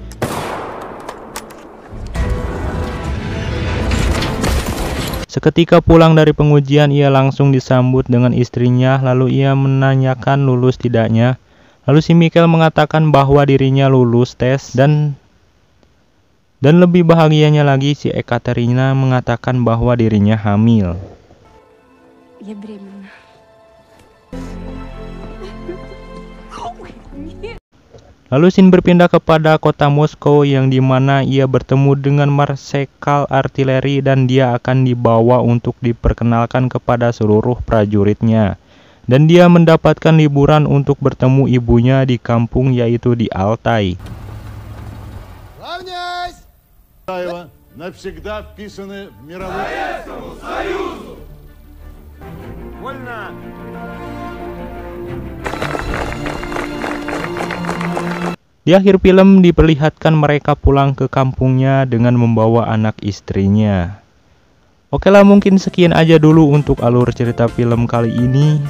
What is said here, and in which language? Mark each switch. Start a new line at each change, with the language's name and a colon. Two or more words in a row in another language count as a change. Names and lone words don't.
Indonesian: Seketika pulang dari pengujian, ia langsung disambut dengan istrinya, lalu ia menanyakan lulus tidaknya. Lalu si Mikhail mengatakan bahwa dirinya lulus tes dan lebih bahagianya lagi si Ekaterina mengatakan bahwa dirinya hamil.
Russian: Я беременна.
Indonesian: Lalu Sin berpindah kepada kota Moskow yang dimana ia bertemu dengan marsekal artileri dan dia akan dibawa untuk diperkenalkan kepada seluruh prajuritnya. Dan dia mendapatkan liburan untuk bertemu ibunya di kampung yaitu di Altai.
Russian: Навсегда вписаны в мировой... Советскому Союзу! Вольно!
Indonesian: Di akhir film diperlihatkan mereka pulang ke kampungnya dengan membawa anak istrinya. Oke lah, mungkin sekian aja dulu untuk alur cerita film kali ini.